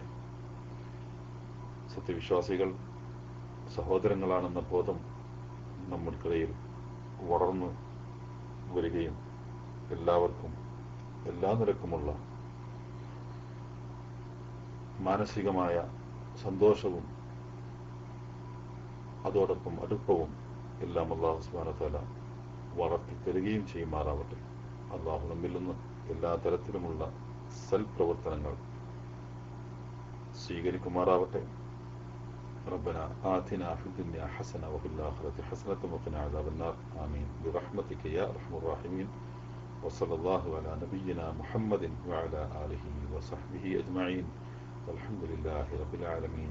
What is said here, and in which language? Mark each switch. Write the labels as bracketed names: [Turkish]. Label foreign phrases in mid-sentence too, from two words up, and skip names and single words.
[Malayalam] സത്യവിശ്വാസികൾ സഹോദരങ്ങളാണെന്ന ബോധം നമ്മൾക്കിടയിൽ വളർന്നു വരികയും എല്ലാവർക്കും എല്ലാ നിലക്കുമുള്ള മാനസികമായ സന്തോഷവും അതോടൊപ്പം അടുപ്പവും എല്ലാം [Arabic] الله سبحانه وتعالى [Malayalam] വളർത്തിത്തരികയും ചെയ്യുമാറാവട്ടെ. അല്ലാഹു നമ്മിൽ നിന്ന് എല്ലാ തരത്തിലുമുള്ള സൽപ്രവർത്തനങ്ങൾ സ്വീകരിക്കുമാറാവട്ടെ. [Arabic] ربنا آتنا في الدنيا حسنة وفي الآخرة حسنة وقنا عذاب النار آمين برحمتك يا أرحم الراحمين وصلى الله على نبينا محمد وعلى آله وصحبه أجمعين والحمد لله رب العالمين.